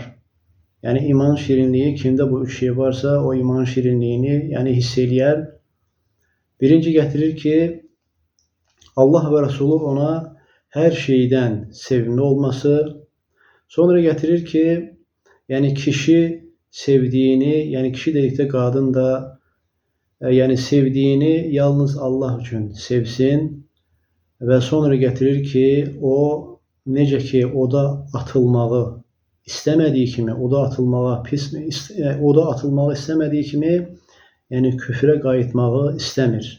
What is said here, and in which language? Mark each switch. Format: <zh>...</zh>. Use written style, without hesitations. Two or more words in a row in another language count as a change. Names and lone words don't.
<az>Yəni imanın şirinliyi, kimdə bu 3 şey varsa, o imanın şirinliyini yəni hiss eləyər. Birinci gətirir ki, Allah və Resulü ona hər şeydən sevimli olması. Sonra gətirir ki, yəni kişi sevdiyini, yəni kişi dedikdə qadın da yani sevdiğini yalnız Allah için sevsin ve sonra getirir ki o necə ki oda atılmağı istemediği kimi, oda atılmağa oda atılmağı istemediği kimi, yani küfre qayıtmağı istemir.</az>